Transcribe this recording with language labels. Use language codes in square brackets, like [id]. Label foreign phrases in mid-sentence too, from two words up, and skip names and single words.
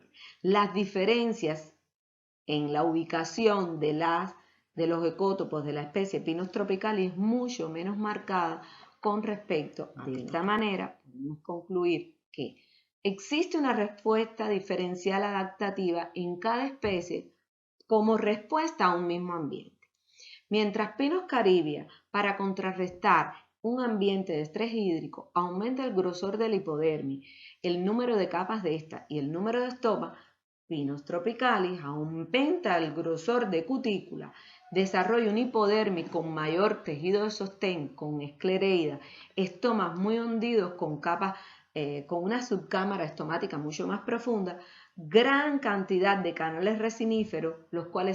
[es] Las diferencias en la ubicación de los ecótopos de la especie Pinus tropicalis es mucho menos marcada con respecto a de esta manera podemos concluir que existe una respuesta diferencial adaptativa en cada especie como respuesta a un mismo ambiente. Mientras Pinus caribia, para contrarrestar un ambiente de estrés hídrico, aumenta el grosor del hipodermis, el número de capas de esta y el número de estomas, Pinus tropicalis aumenta el grosor de cutícula, desarrolla un hipodermis con mayor tejido de sostén, con esclereida, estomas muy hundidos con capas, con una subcámara estomática mucho más profunda, gran cantidad de canales resiníferos, los cuales